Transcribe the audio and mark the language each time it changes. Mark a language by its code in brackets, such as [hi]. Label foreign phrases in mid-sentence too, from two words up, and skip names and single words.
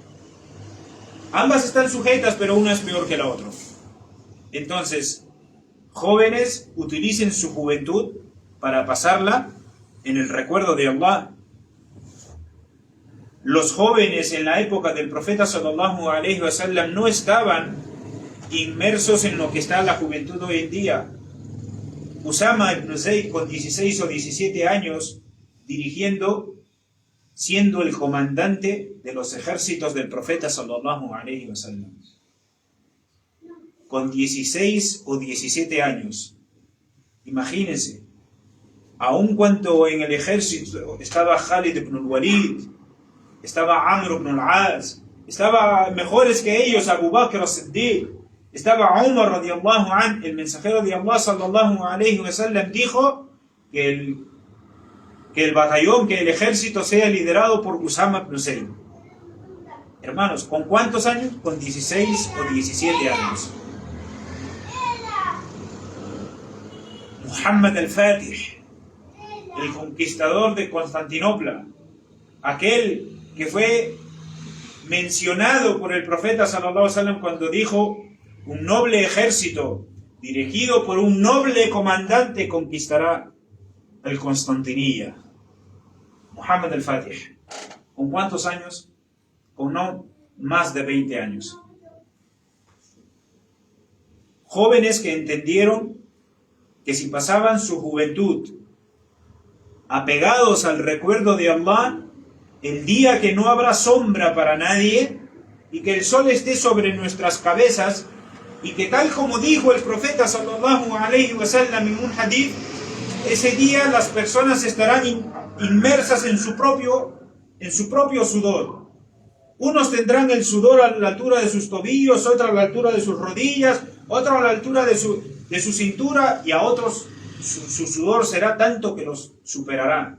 [es] Ambas están sujetas, pero una es peor que la otra. Entonces, jóvenes, utilicen su juventud para pasarla en el recuerdo de Allah. Los jóvenes en la época del profeta [ar] صلى الله عليه وسلم [es] no estaban inmersos en lo que está la juventud hoy en día. Usama ibn Zayd, con 16 o 17 años, dirigiendo, siendo el comandante de los ejércitos del profeta [ar] صلى الله عليه وسلم. [es] Con 16 o 17 años. Imagínense, aun cuando en el ejército estaba Khalid ibn al-Walid, estaba Amr ibn al-As, estaba mejores que ellos Abu Bakr as-Siddiq, estaba Umar [ar] رضي الله عنه. [es] El mensajero de Allah [ar] صلى الله عليه وسلم [es] dijo que el batallón, que el ejército sea liderado por Usama ibn Zayd. Hermanos, ¿con cuántos años? Con 16 o 17 años. Muhammad al-Fatih, el conquistador de Constantinopla, aquel que fue mencionado por el profeta [ar] صلى الله عليه وسلم [es] cuando dijo: un noble ejército dirigido por un noble comandante conquistará el Constantinilla. Muhammad al-Fatih, ¿con cuántos años? Con no más de 20 años. Jóvenes que entendieron que si pasaban su juventud apegados al recuerdo de Allah, el día que no habrá sombra para nadie y que el sol esté sobre nuestras cabezas, y que tal como dijo el profeta [ar] صلى الله عليه وسلم [es] en un hadith, ese día las personas estarán inmersas en su propio sudor. Unos tendrán el sudor a la altura de sus tobillos, otros a la altura de sus rodillas, otros a la altura de su cintura, y a otros su sudor será tanto que los superará.